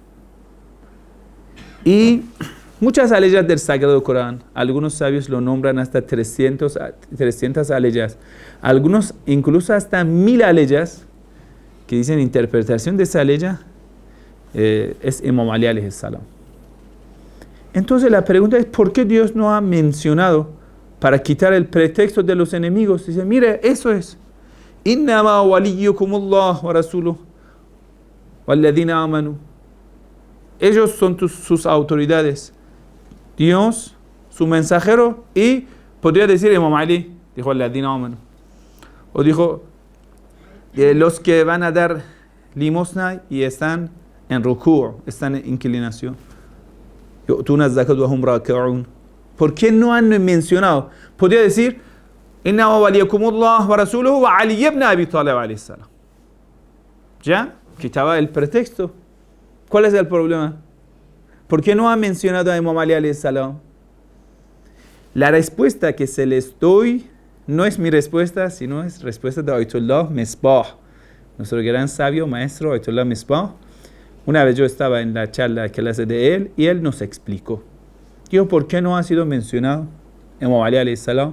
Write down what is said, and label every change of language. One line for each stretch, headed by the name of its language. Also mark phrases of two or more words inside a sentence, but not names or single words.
Spanish: Y muchas aleyas del Sagrado Corán, algunos sabios lo nombran hasta 300 aleyas, algunos incluso hasta 1000 aleyas, que dicen interpretación de esa aleya es Imam Ali
Arabic: عليه السلام.
Spanish: Entonces la pregunta es, ¿por qué Dios no ha mencionado para quitar el pretexto de los enemigos? Dice, mire, eso es.
Arabic: إنما وليكم الله ورسوله والذين آمنوا.
Spanish: Ellos son sus autoridades. Dios, su mensajero, y podría decir Imam Ali, dijo
Arabic: الذين آمنوا.
Spanish: O dijo, los que van a dar limosna y están en ruku', están en inclinación. ¿Por qué no han mencionado? Podría decir,
Arabic: إن وليكم الله ورسوله وعلي ابن أبي طالب عليه السلام.
Spanish: ¿Ya? Quitaba el pretexto. ¿Cuál es el problema? ¿Por qué no ha mencionado a Imam Ali
Arabic: عليه السلام?
Spanish: La respuesta que se les doy no es mi respuesta, sino es respuesta de Ayatollah Misbah, nuestro gran sabio maestro Ayatollah Misbah. Una vez yo estaba en la charla que clase de él y él nos explicó. Dijo, ¿por qué no ha sido mencionado Imam Ali
Arabic: عليه السلام?